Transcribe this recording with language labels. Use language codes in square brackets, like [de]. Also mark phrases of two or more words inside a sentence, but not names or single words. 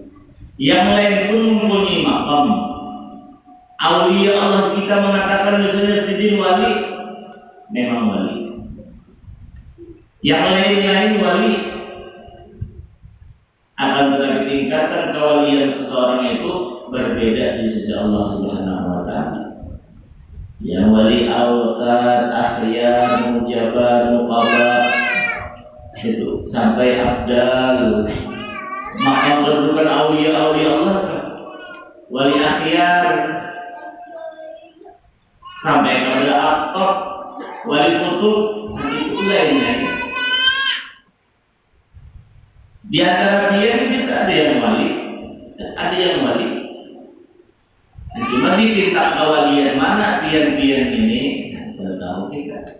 [id] Yang lain pun mempunyai makam. Aulia Allah kita mengatakan misalnya sidin wali, memang wali. Yang lain-lain wali. Akan tetapi tingkatan kewalian seseorang itu berbeda di sisi Allah [ar] Subhanahu wa Ta'ala. [id] Yang wali autad, akhyar, mujabar, muqabah, itu sampai abdal, makam kedudukan aulia Allah, wali akhyar, sampai kepada aqtab, wali kutub, itu lainnya. Di antara dia bisa ada yang wali, ada yang wali. Cuma di tingkat kewalian mana pian-pian ini, tidak tahu kita.